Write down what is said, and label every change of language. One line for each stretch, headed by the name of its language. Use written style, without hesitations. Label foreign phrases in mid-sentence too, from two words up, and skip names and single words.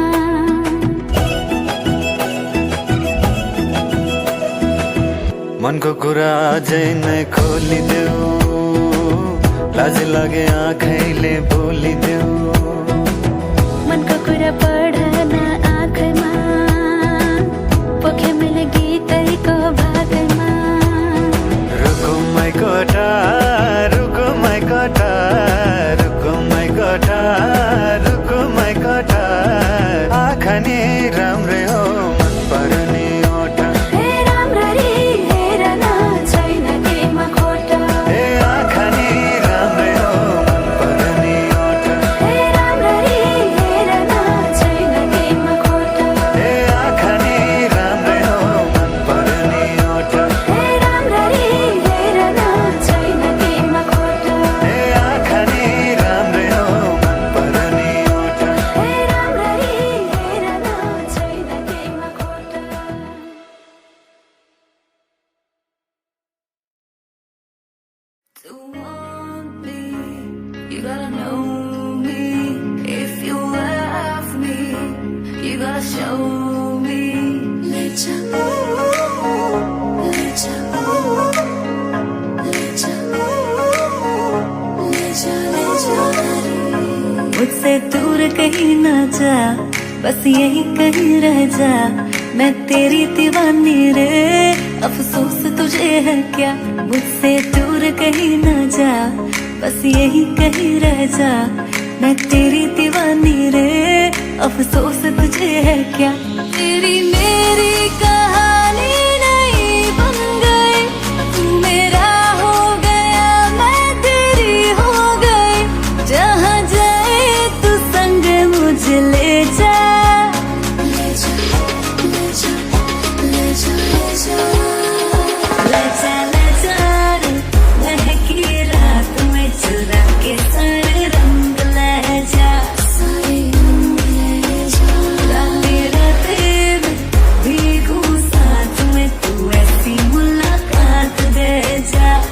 Nepali: मनको कुरा आजै नै खोलिदेऊ, लाज लागे आँखैले बोलिदेऊ। मनको कुरा पढन आँखमा, पोखे मैले गीतैको भाकैमा। रुको माइ कटा, रुको माइ कटा, रुको माइ कटा, रुको माइ कटा। आँखा नि राम्रै हो मन पर्ने ओठा। हे राम्ररी हेर न छैन केमा खोटा। ए आँखा नि राम्रै हो मन पर्ने ओठा। हे राम्ररी हेर न छैन केमा खोटा। ए आँखा नि राम्रै हो मन पर्ने ओठा। हे राम्ररी हेर न छैन केमा खोटा। ए आँखा नि राम्रै हो मन पर्ने ओठा। हे राम्ररी हेर न छैन केमा खोटा।
English: To want me, you gotta know me. If you love me, you gotta show me. Lecha, lecha, lecha, lecha, lecha.
Hindi: मुझसे दूर कहीं ना जा, बस यही कहीं रह जा। मैं तेरी दीवानी रे, अफसोस तुझे है क्या। मुझसे दूर कहीं ना जा, बस यही कहीं रह जा। मैं तेरी दीवानी रे, अफसोस तुझे है क्या। तेरी मेरी कहानी नहीं बन गई, तू मेरा हो गया मैं तेरी हो गई। जहाँ जाए तू संग मुझे ले जा। ले जा, ले जा, ले जा, ले जा, ले जा रे, महकी रात में चुरा के सारे रंग ले जा। सारे रंग ले जा। राते राते में भीगू साथ में, तू ऐसी मुलाकात दे जा।